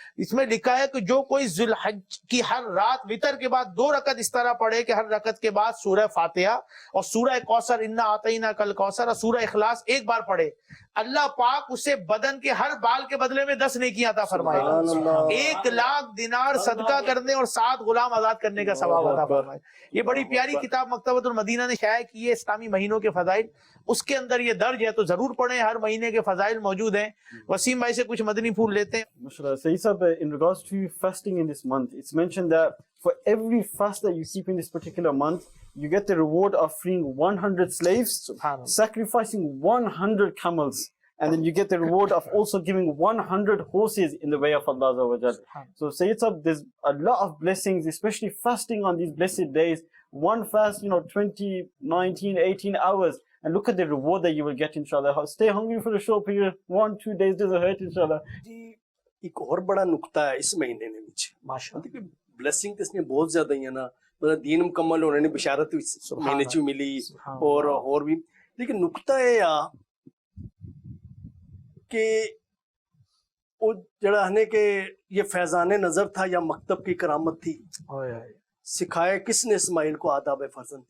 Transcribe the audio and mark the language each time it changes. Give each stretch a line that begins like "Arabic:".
Urdu: اس میں لکھا ہے کہ جو کوئی ذوالحج کی ہر رات وتر کے بعد 2 رکعت اس طرح پڑھے کہ ہر رکعت کے بعد سورہ فاتحہ اور سورہ کوثر انا اعطیناک الکوثر اور سورہ اخلاص ایک بار پڑھے, اللہ پاک اسے بدن کے ہر بال کے بدلے میں 10 نیکیاں عطا فرمائے گا. 1,00,000 دینار صدقہ کرنے اور 7 غلام آزاد کرنے کا ثواب عطا فرمائے. یہ بڑی پیاری کتاب مکتبۃ المدینہ نے شائع کی ہے, اسلامی مہینوں کے فضائل, اس کے اندر یہ درج ہے, تو ضرور پڑھیں. ہر مہینے کے فضائل موجود ہیں. وسیم بھائی سے کچھ مدنی پھول لیتے ہیں.
English: MashaAllah. Sayyid Sahab, in regards to fasting in this month, it's mentioned that for every fast that you keep in this particular month, you get the reward of freeing 100 slaves, sacrificing 100 camels, and then you get the reward of also giving 100 horses in the way of Allah Azza wa Jal. So Sayyid Sahab, there's a lot of blessings, especially fasting on these blessed days. One fast, 20, 19, 18 hours. And look at the reward that you will get, inshallah. Stay hungry for a short period. 1-2 days doesn't hurt, inshallah.
Urdu: جی ایک اور بڑا نقطہ ہے اس مہینے میں ماشاءاللہ blessing تو اس نے بہت زیادہ ہی ہے نا, مطلب دین مکمل ہونے نے بشارت اس مہینے چ ملی اور بھی. لیکن نقطہ یہ آ کہ وہ جڑا ہے کہ یہ فیضان نظر تھا یا مکتب کی کرامت تھی, سکھایا کس نے اسماعیل کو آداب فرزند.